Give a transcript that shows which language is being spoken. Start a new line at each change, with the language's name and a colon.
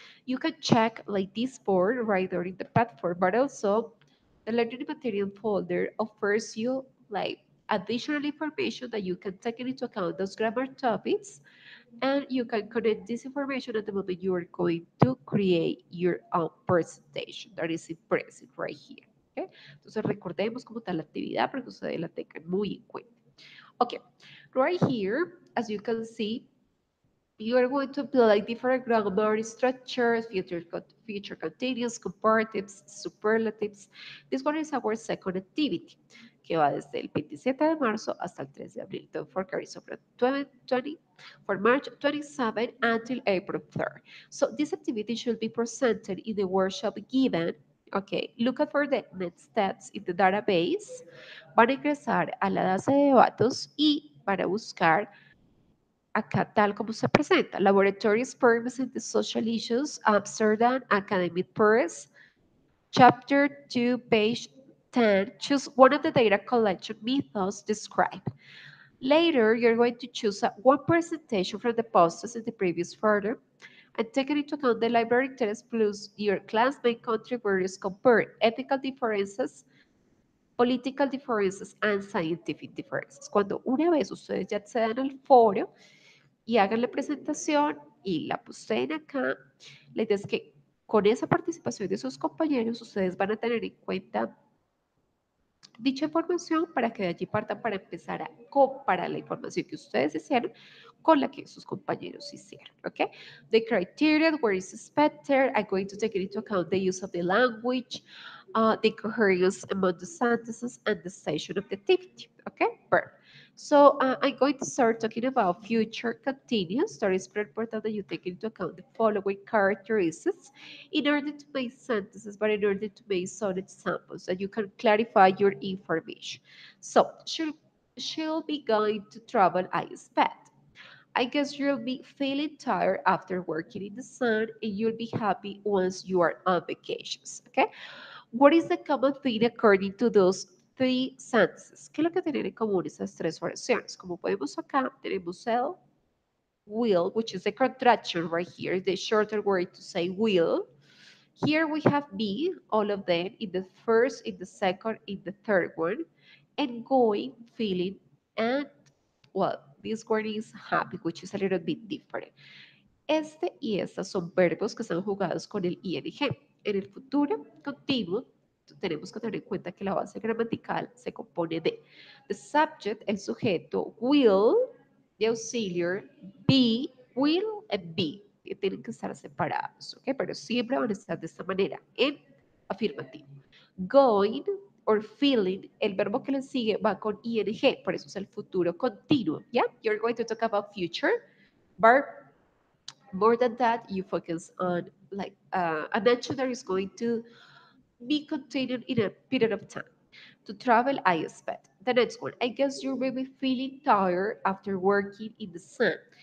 English: You can check like this board right there in the platform, but also the learning material folder offers you like additional information that you can take into account those grammar topics, and you can connect this information at the moment you are going to create your own presentation. That is impressive right here. Okay?
Spanish: Entonces recordemos como tal la actividad para que ustedes la tengan muy en cuenta.
English: Okay, right here, as you can see, you are going to apply different grammar structures, future continuous, comparatives, superlatives. This one is our second activity,
Spanish: que va desde el 27 de marzo hasta el 3 de abril.
English: Don't forget, it's from 20, for March 27 until April 3rd. So this activity should be presented in the workshop given. Okay, look at for the next steps in the database.
Spanish: Van a ingresar a la base de datos y van a buscar acá tal como se presenta.
English: Laboratory Experiments in the Social Issues, Amsterdam Academic Press, Chapter 2, page 10. Choose one of the data collection methods described. Later, you're going to choose one presentation from the posters in the previous photo and taking into account the library test plus your classmate contributors compare ethical differences, political differences, and scientific differences.
Spanish: Cuando una vez ustedes ya accedan al foro, y hagan la presentación y la posteen acá. La idea es que con esa participación de sus compañeros, ustedes van a tener en cuenta dicha información para que de allí partan para empezar a comparar la información que ustedes hicieron con la que sus compañeros hicieron, ¿ok?
English: The criteria, where is expected, I'm going to take into account the use of the language, the coherence among the sentences and the station of the activity. Okay, perfect. So I'm going to start talking about future continuous. That is very important that you take into account the following characteristics in order to make sentences, but in order to make some examples that you can clarify your information. So she'll be going to travel, I expect. I guess you'll be feeling tired after working in the sun and you'll be happy once you are on vacations. Okay? What is the common thing according to those three sentences?
Spanish: ¿Qué es lo que tienen en común esas tres oraciones? Como podemos acá, tenemos el will,
English: which is a contraction right here, the shorter word to say will. Here we have be, all of them, in the first, in the second, in the third one, and going, feeling, and, well, this word is happy, which is a little bit different.
Spanish: Este y estas son verbos que están jugados con el ing. En el futuro continuo, tenemos que tener en cuenta que la base gramatical se compone de
English: the subject,
Spanish: el sujeto, will,
English: the auxiliar,
Spanish: be, will and be. Que tienen que estar separados, ¿ok? Pero siempre van a estar de esta manera, en afirmativo.
English: Going or feeling,
Spanish: el verbo que le sigue va con ing, por eso es el futuro continuo, ¿ya?
English: You're going to talk about future, verb. More than that, you focus on like an action that is going to be continued in a period of time. To travel, I expect. The next one, I guess you will be feeling tired after working in the sun.